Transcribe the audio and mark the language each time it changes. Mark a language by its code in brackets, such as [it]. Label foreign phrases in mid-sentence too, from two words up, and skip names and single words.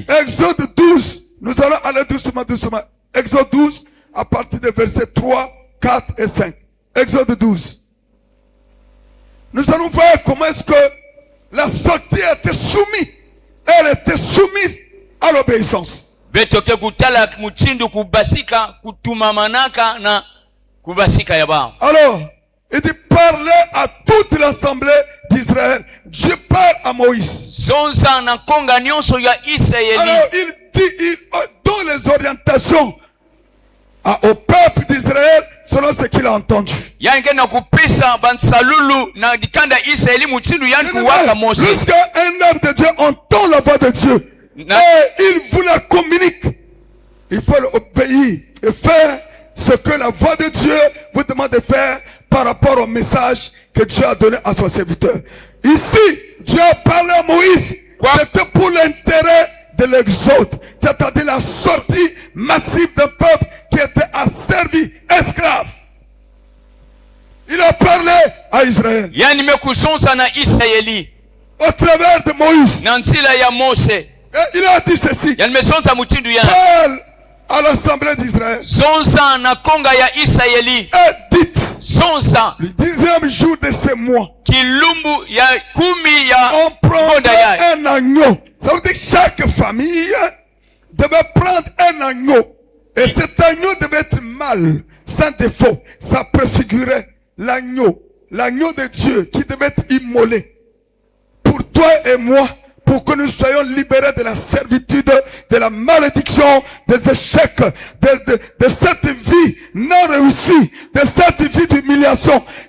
[fr] Exode 12. Nous allons aller doucement, doucement. Exode 12, à partir des versets 3, 4 et 5. Exode 12. Nous allons voir comment est-ce que la sortie était soumise. Elle était soumise à l'obéissance. [ktu] betoke kutala mutsindu kubasika kutumamanaka na kubasika ya ba. [fr] Alors, il dit parler à toute l'assemblée d'Israël. Dieu parle à Moïse. [ktu] Zonza na konga nyonso ya Israeli. [fr] Alors, il dit, il donne les orientations au peuple d'Israël selon ce qu'il a entendu. [ktu] Yani kena kupisa bansalulu na dikanda Israeli mutsindu yani kuwaka Mose. [fr] Lorsqu'un homme de Dieu entend la voix de Dieu et il vous la communique, il faut l'obéir et faire ce que la voix de Dieu vous demande de faire par rapport au message que Dieu a donné à son serviteur. Ici, Dieu a parlé à Moïse. C'était pour l'intérêt de l'exode, c'est-à-dire la sortie massive d'un peuple qui était asservi, esclave. Il a parlé à Israël. [ktu] Yani mekusonza na Israeli. [fr] Au travers de Moïse. [ktu] Na nzila ya Mose. [fr] Et il a dit ceci. [ktu] Yani mesonza mutsindu yana. [fr] Parle à l'assemblée d'Israël. [ktu] Zonza na konga ya Israeli. [fr] Et dites. [ktu] Zonza. [fr] Le 10e jour de ce mois. [ktu] Kilumbu ya kumi ya [fr] on prendra un agneau. Ça veut dire que chaque famille devait prendre un agneau. Et cet agneau devait être mâle, sans défaut. Ça préfigurait l'agneau de Dieu qui devait être immolé. Pour toi et moi, pour que nous soyons libérés de la servitude, de la malédiction, des échecs, de cette vie non réussie, de cette vie d'humiliation.